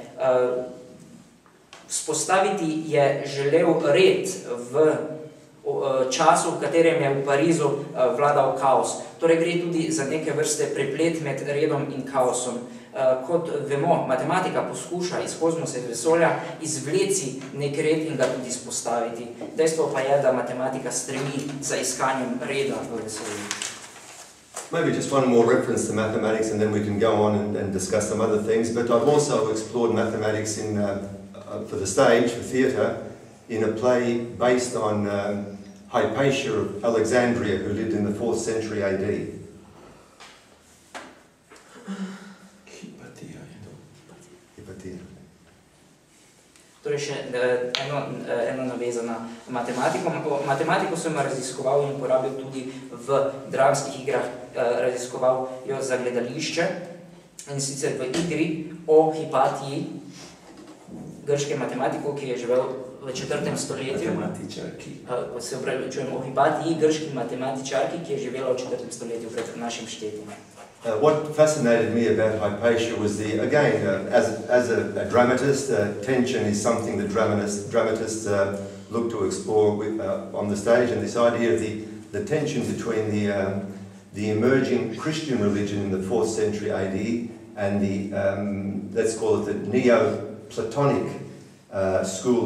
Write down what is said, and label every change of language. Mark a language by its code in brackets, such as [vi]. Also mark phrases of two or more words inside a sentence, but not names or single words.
[sl] Vzpostaviti je želel red v času, v katerem je v Parizu vladal kaos. Torej gre tudi za neke vrste preplet med redom in kaosom. Kot vemo, matematika poskuša iz kozmosa, iz vesolja izvleci nek red in ga tudi izpostaviti. Dejstvo pa je, da matematika stremi za iskanjem reda v vesolju. [en] Maybe just one more reference to mathematics, and then we can go on and discuss some other things. But I've also explored mathematics for the stage, for theatre, in a play based on Hypatia of Alexandria, who lived in the 4th century AD. [sl] Torej še eno naveza na matematiko. Matematiko sem raziskoval in uporabil tudi v dramskih igrah, raziskoval jo za gledališče. in sicer v igri o Hipatiji, grškem matematiku, ki je živel v 4. stoletju. Se upravičujem, o Hipatiji, grški matematičarki, ki je živela v 4. stoletju pred našim štetjem. [en] What fascinated me about Hypatia was as a dramatist, tension is something that dramatists look to explore on the stage, and this idea of the tension between the emerging Christian religion in the 4th century AD and the, let's call it the Neo-Platonic school